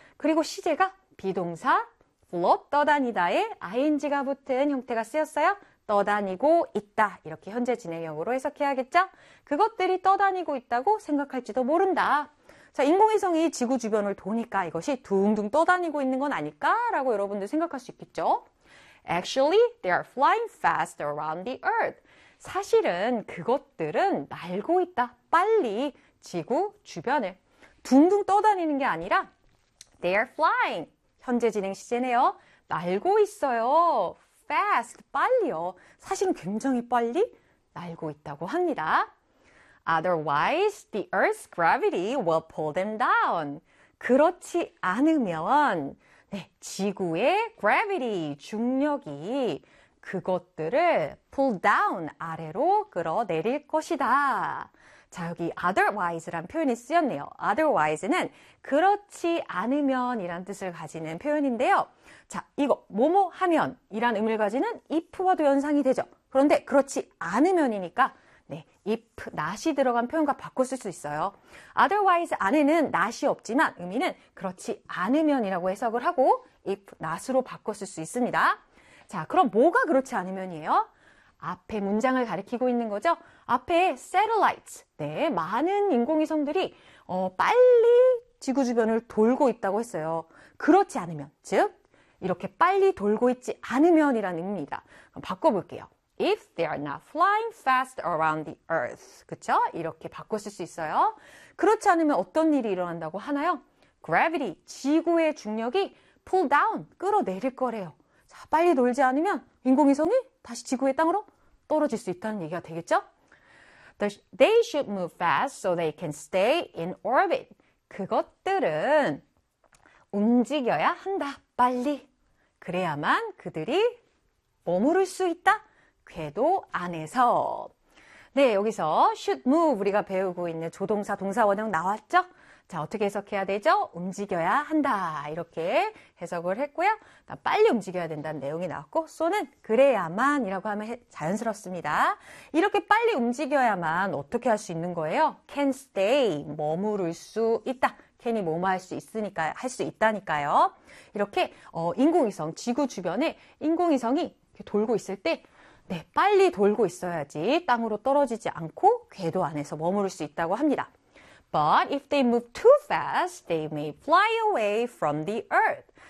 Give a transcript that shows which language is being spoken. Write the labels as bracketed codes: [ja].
[ko] 그리고 시제가 비동사 float 떠다니다에 ing가 붙은 형태가 쓰였어요. 떠다니고 있다. 이렇게 현재 진행형으로 해석해야겠죠? 그것들이 떠다니고 있다고 생각할지도 모른다. 자, 인공위성이 지구 주변을 도니까 이것이 둥둥 떠다니고 있는 건 아닐까라고 여러분들 생각할 수 있겠죠? [en] Actually, they are flying fast around the Earth. [ko] 사실은 그것들은 날고 있다. 빨리 지구 주변을 둥둥 떠다니는 게 아니라 [en] they are flying. [ko] 현재 진행 시제네요. 날고 있어요. Fast, 빨리요. 사실은 굉장히 빨리 날고 있다고 합니다. [en] Otherwise, the Earth's gravity will pull them down. [ko] 그렇지 않으면, 네, 지구의 gravity, 중력이 그것들을 pull down, 아래로 끌어내릴 것이다. 자, 여기 otherwise란 표현이 쓰였네요. Otherwise는 그렇지 않으면이란 뜻을 가지는 표현인데요. 자, 이거, 뭐뭐 하면 이란 의미를 가지는 if와도 연상이 되죠. 그런데 그렇지 않으면이니까 네, if, not이 들어간 표현과 바꿔 쓸수 있어요. Otherwise 안에는 not이 없지만 의미는 그렇지 않으면이라고 해석을 하고 if, not으로 바꿔 쓸수 있습니다. 자, 그럼 뭐가 그렇지 않으면이에요? 앞에 문장을 가리키고 있는 거죠. 앞에 satellites, 네, 많은 인공위성들이 빨리 지구 주변을 돌고 있다고 했어요. 그렇지 않으면, 즉 이렇게 빨리 돌고 있지 않으면이라는 의미입니다. 그럼 바꿔 볼게요. [en] If they are not flying fast around the earth. [ko] 그쵸? 이렇게 바꿔 쓸수 있어요. 그렇지 않으면 어떤 일이 일어난다고 하나요? Gravity, 지구의 중력이 pull down, 끌어내릴 거래요. 빨리 놀지 않으면 인공위성이 다시 지구의 땅으로 떨어질 수 있다는 얘기가 되겠죠? [en] They should move fast so they can stay in orbit. [ko] 그것들은 움직여야 한다. 빨리. 그래야만 그들이 머무를 수 있다. 궤도 안에서. 네, 여기서 should move 우리가 배우고 있는 조동사, 동사원형 나왔죠? 자, 어떻게 해석해야 되죠? 움직여야 한다. 이렇게 해석을 했고요. 빨리 움직여야 된다는 내용이 나왔고, so는 그래야만이라고 하면 자연스럽습니다. 이렇게 빨리 움직여야만 어떻게 할수 있는 거예요? [en] Can stay, [ko] 머무를 수 있다. Can이 뭐뭐 할수 있으니까, 할수 있다니까요. 이렇게 인공위성, 지구 주변에 인공위성이 돌고 있을 때, 네, 빨리 돌고 있어야지 땅으로 떨어지지 않고 궤도 안에서 머무를 수 있다고 합니다. [en] But if they move too fast, they may fly away from the Earth.